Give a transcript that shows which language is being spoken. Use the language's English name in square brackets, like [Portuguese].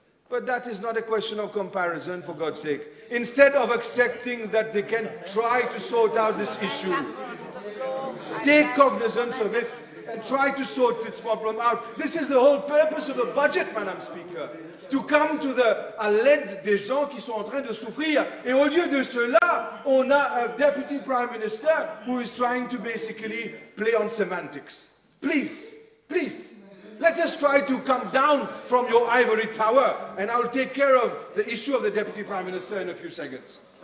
[English] But that is not a question of comparison, for God's sake. Instead of accepting that they can try to sort out this issue, take cognizance of it and try to sort this problem out. This is the whole purpose of the budget, Madam Speaker. To come to [French] à l'aide des gens qui sont en train de souffrir. Et au lieu de cela, on a [English] a Deputy Prime Minister who is trying to basically play on semantics. Please, please, let us try to come down from your ivory tower, and I'll take care of the issue of the Deputy Prime Minister in a few seconds.